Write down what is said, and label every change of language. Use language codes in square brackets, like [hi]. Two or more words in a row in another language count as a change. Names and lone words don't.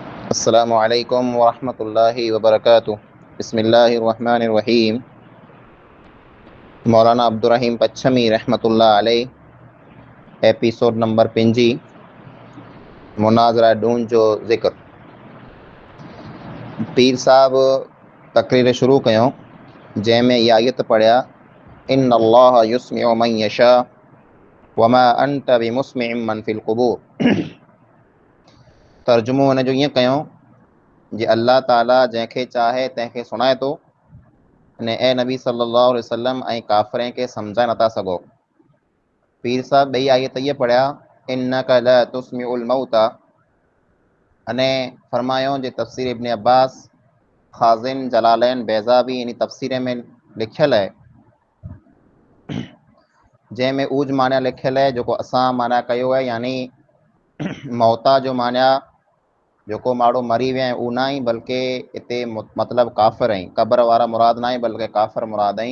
[ar] السلام عليكم ورحمة الله وبركاته۔ بسم الله الرحمن الرحيم. [sd] मौलाना अब्दुर्रहीम पच्छमी [ar] رحمة الله عليه [en] episode number [sd] 5 मुनाज़रा ढूंढ जो ज़िक्र। पीर साहब तकरीर शुरू कयूं जंहिंमें इहा आयत पढ़िया, [ar] إن الله يسمع من يشاء وما أنت بمسمع من في القبور. [sd] तर्जुमो हुन जो ईअं कयूं जे अल्लाह ताला जंहिंखे चाहे तंहिंखे सुणाए थो अने ए नबी [ar] صلى الله عليه وسلم [sd] ऐं काफ़िरनि खे सम्झाए नथा सघो। पीर साहब ॿई आयत इहे पढ़िया, [ar] إنك لا تسمع الموتى, [sd] अने फरमायो जे तफ़सीर इब्न अब्बास, ख़ाज़िन, जलालैन, बैज़ाबी इन तफ़सीर में लिखियल है, जंहिंमें ऊज माना लिखियल है जो असां माना कयो है, यानी मौता जो माना जो माण्हू मरी विया आहिनि उहो न ई, बल्कि हिते मतिलबु काफ़िर आहिनि, क़बर वारा मुराद न आहे बल्कि काफ़िर मुराद आहिनि।